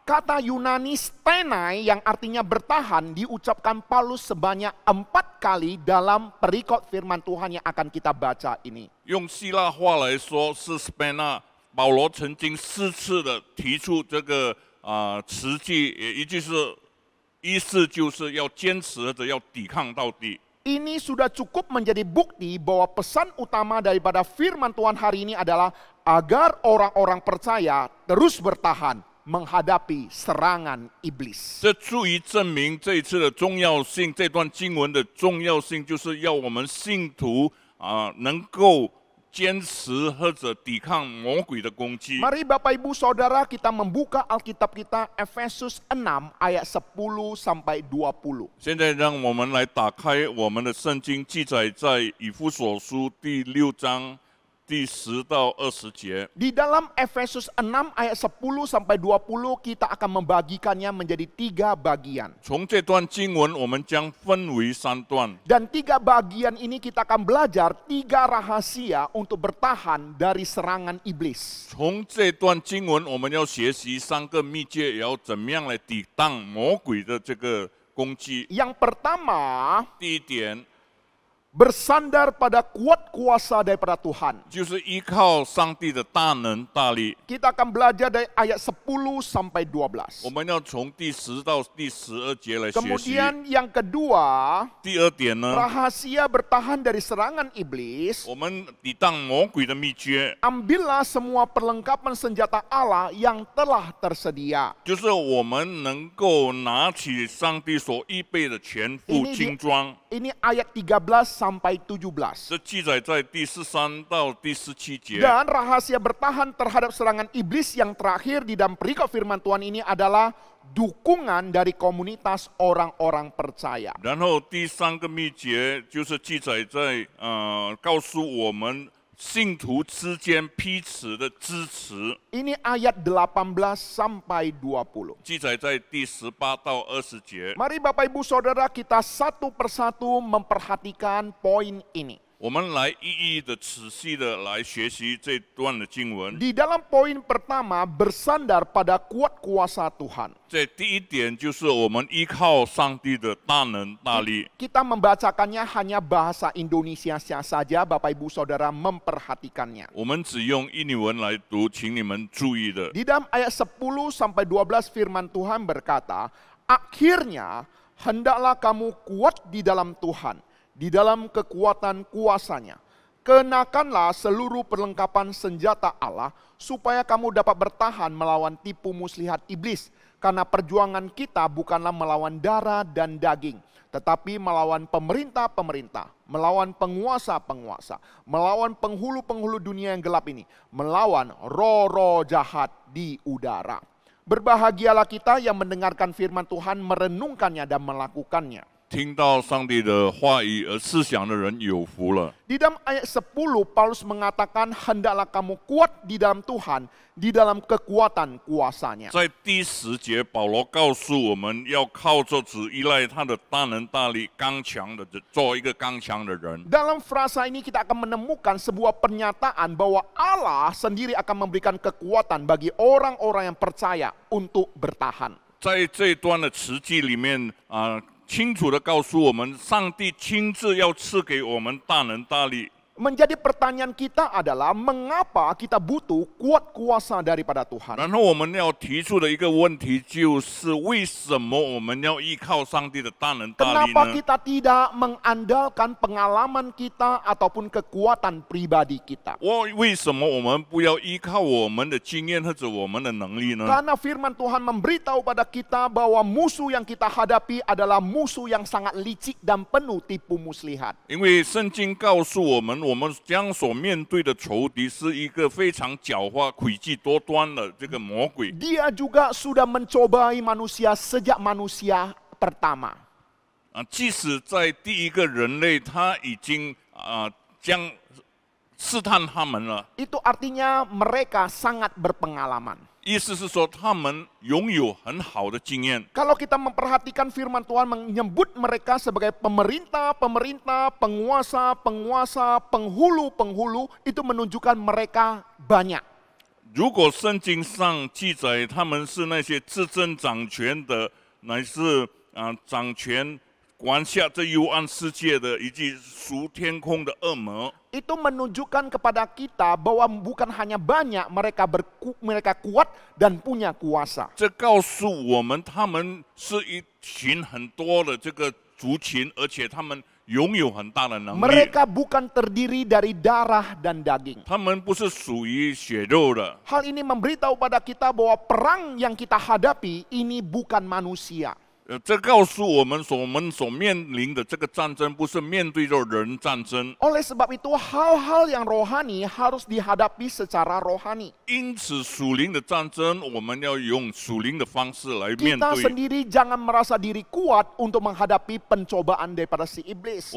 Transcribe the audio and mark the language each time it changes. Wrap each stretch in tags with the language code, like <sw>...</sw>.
<id>Kata Yunani stenai yang artinya bertahan diucapkan Paulus sebanyak 4 kali dalam perikop firman Tuhan yang akan kita baca ini.</id> <zh>用希腊话来说是 spena， 保罗曾经4次的提出这个词句，也就是意思就是要坚持或者要抵抗到底。</zh> <id>Ini sudah cukup menjadi bukti bahwa pesan utama daripada firman Tuhan hari ini adalah agar orang-orang percaya terus bertahan menghadapi serangan iblis.</id> <zh>这足以证明这一次的重要性，这段经文的重要性，就是要我们信徒能够坚持或者抵抗魔鬼的攻击。</zh> <id>Mari Bapak Ibu Saudara kita membuka Alkitab kita Efesus 6 ayat 10 sampai 20.</id> <zh>现在让我们来打开我们的圣经，记载在以弗所书第6章第10到20节。</zh> <id>Di dalam Efesus 6 ayat 10 sampai 20 kita akan membagikannya menjadi 3 bagian.</id> <zh>从这段经文，我们将分为3段。</zh> <id>Dan 3 bagian ini kita akan belajar 3 rahasia untuk bertahan dari serangan iblis.</id> <zh>从这段经文，我们要学习3个秘诀，也要怎么样来抵挡魔鬼的这个攻击。</zh> <id>Yang pertama,</id> <zh>第一点，</zh> <id>bersandar pada kuat kuasa daripada Tuhan.</id> <zh>就是依靠上帝的大能大力。</zh> <id>Kita akan belajar dari ayat 10 sampai 12.</id> <zh>我们要从第10到第12节来学习。</zh> <id>Kemudian yang kedua,</id> <zh>第二点呢，</zh> <id>rahasia bertahan dari serangan iblis.</id> <zh>我们抵挡魔鬼的秘诀，</zh> <id>Ambillah semua perlengkapan senjata Allah yang telah tersedia.</id> <zh>就是我们能够拿起上帝所预备的全副精装。</zh> <id>Ini ayat 13 sampai 17.</id> <zh>这记载在第13到第17节。</zh> <id>Dan rahasia bertahan terhadap serangan iblis yang terakhir di dalam perikop firman Tuhan ini adalah dukungan dari komunitas orang-orang percaya.</id> <zh>然后第3个秘诀就是记载在告诉我们信徒之间彼此的支持，</zh> <id>Ini ayat 18 sampai 20.</id> <zh>记载在第18到20节。</zh> <id>Mari Bapak Ibu Saudara kita satu persatu memperhatikan poin ini.</id> <zh>我们来一一的仔细的来学习这段的经文。</zh> <id>Di dalam poin pertama bersandar pada kuat kuasa Tuhan.</id> <zh>这第一点就是我们依靠上帝的大能大力。</zh> <id>Kita membacakannya hanya bahasa Indonesia saja, Bapak Ibu Saudara memperhatikannya.</id> <zh>我们只用印尼文来读，请你们注意的。</zh> <id>Di dalam ayat 10 sampai 12 firman Tuhan berkata, akhirnya hendaklah kamu kuat di dalam Tuhan, di dalam kekuatan kuasanya. Kenakanlah seluruh perlengkapan senjata Allah supaya kamu dapat bertahan melawan tipu muslihat iblis. Karena perjuangan kita bukanlah melawan darah dan daging, tetapi melawan pemerintah-pemerintah, melawan penguasa-penguasa, melawan penghulu-penghulu dunia yang gelap ini, melawan roh-roh jahat di udara. Berbahagialah kita yang mendengarkan firman Tuhan, merenungkannya dan melakukannya.</id> <zh>听到上帝的话语而思想的人有福了。</zh> <id>Di dalam ayat 10, Paulus mengatakan, hendaklah kamu kuat di dalam Tuhan, di dalam kekuatan kuasanya.</id> <zh>在第10节，保罗告诉我们要靠着只依赖他的大能大力，刚强的做一个刚强的人。</zh> <id>Dalam frasa ini kita akan menemukan sebuah pernyataan bahwa Allah sendiri akan memberikan kekuatan bagi orang-orang yang percaya untuk bertahan.</id> <zh>在这一段的词句里面清楚的告诉我们，上帝亲自要赐给我们大能大力。</zh> <id>Menjadi pertanyaan kita adalah mengapa kita butuh kuat kuasa daripada Tuhan.</id> <zh>然后我们要提出的一个问题就是：为什么我们要依靠上帝的大能大力</zh> <id>Kenapa</id> <zh>呢？</zh> <id>kita tidak mengandalkan pengalaman kita ataupun kekuatan pribadi kita?</id> <zh>为什么我们不要依靠我们的经验或者我们的能力呢？</zh> <id>Karena firman Tuhan memberitahu pada kita bahwa musuh yang kita hadapi adalah musuh yang sangat licik dan penuh tipu muslihat.</id> <zh>因为圣经告诉我们，我们将所面对的仇敌是一个非常狡猾、诡计多端的这个魔鬼。</zh> <id>Dia juga sudah mencobai manusia sejak manusia pertama.</id> <zh>即使在第一个人类，他已经将试探他们了。</zh> <id>Itu artinya mereka sangat berpengalaman.</id> <zh>意思是说，他们拥有很好的经验。</zh> <id>Kalau kita memperhatikan firman Tuhan menyebut mereka sebagai pemerintah-pemerintah, penguasa-penguasa, penghulu-penghulu, itu menunjukkan mereka banyak.</id> <zh>如果圣经上记载他们是那些执政掌权的，乃是掌权管辖这幽暗世界的，以及属天空的恶魔。</zh> <id>Itu menunjukkan kepada kita bahwa bukan hanya banyak, mereka kuat dan punya kuasa.</id> <zh>这告诉我们，他们是一群很多的这个族群，而且他们拥有很大的能力。</zh> <id>Mereka bukan terdiri dari darah dan daging.</id> <zh>他们不是属于血肉的。</zh> <id>Hal ini memberitahu pada kita bahwa perang yang kita hadapi ini bukan manusia.</id> <zh>这告诉我们所面临的这个战争，不是面对着人战争。</zh> <id>Oleh sebab itu hal-hal yang rohani harus dihadapi secara rohani.</id> <zh>因此，属灵的战争，我们要用属灵的方式来面</zh> <id>Kita</id> <zh>对。</zh> <id>sendiri jangan merasa diri kuat untuk menghadapi pencobaan daripada si iblis.</id>